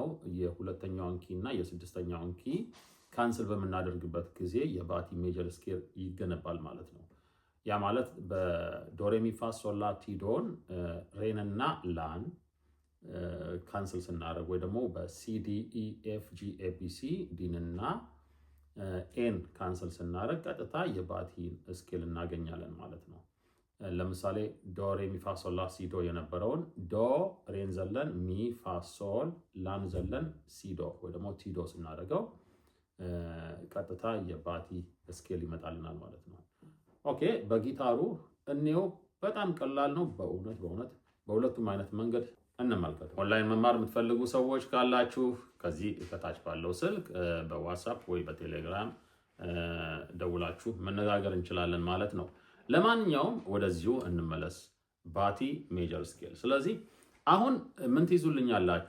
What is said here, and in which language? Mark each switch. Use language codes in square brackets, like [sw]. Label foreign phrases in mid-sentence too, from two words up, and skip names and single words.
[am] የሁለተኛውን ኪ እና የስድስተኛውን ኪ ካንሰል በምናደርግበት ጊዜ የባቲ [en] major scale [am] ይገነባል ማለት ነው። ያ ማለት በዶ ሬ ሚ ፋ ሶል ላ ቲ ዶን ሬን እና ላን ካንስል ስናደርግ ወይ ደግሞ በሲ ዲ ኢ ኤፍ ጂ ኤ ቢ ሲ ዲን እና ኤን ካንስል ስናደርግ ቀጥታ የባቲን ስኬል እናገኛለን ማለት ነው። ለምሳሌ ዶ ሬ ሚ ፋ ሶል ላ ሲ ዶ የነበረውን ዶ ሬን ዘለን ሚ ፋ ሶል ላን ዘለን ሲ ዶ ወይ ደግሞ ቲ ዶ ስናደርገው ቀጥታ የባቲ ስኬል ይመጣልናል ማለት ነው። ኦኬ፣ በጊታሩ እኔው በጣም ቀላል ነው። በእውነት በሁለቱም አይነት መንገድ እንመልከት። ኦንላይን መማር የምትፈልጉ ሰዎች ካላችሁ ከዚህ ከታች ባለው ስልክ በዋትስአፕ ወይ በቴሌግራም ደውላችሁ መነጋገር እንችላለን ማለት ነው። ለማንኛውም ወደዚሁ እንመለስ። ባቲ [en] major scale። [am] ስለዚህ አሁን ምን ትይዙልኛላችሁ?